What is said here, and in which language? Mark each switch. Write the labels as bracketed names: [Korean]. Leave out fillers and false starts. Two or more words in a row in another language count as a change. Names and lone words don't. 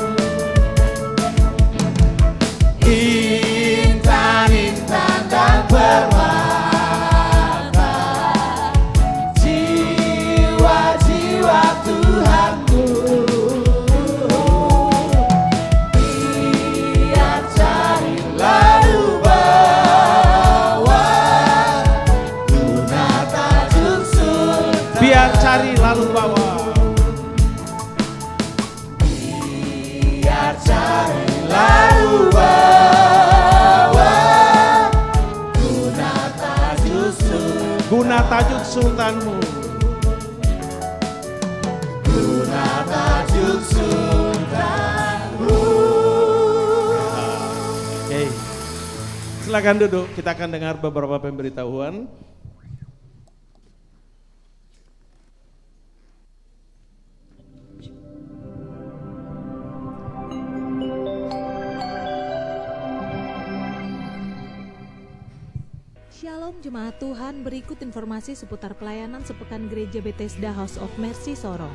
[Indonesian] Intan-intan dan permata, jiwa-jiwa Tuhanmu, biar cari lalu bawa guna tajuk surga. Biar cari lalu bawa. Biar cari lalu bawa guna tajuk surga. Guna tajuk sultanmu. Guna tajuk surgamu. Oke. Silakan duduk, kita akan dengar beberapa pemberitahuan. Shalom Jemaat Tuhan, berikut informasi seputar pelayanan sepekan Gereja Bethesda House of Mercy Sorong.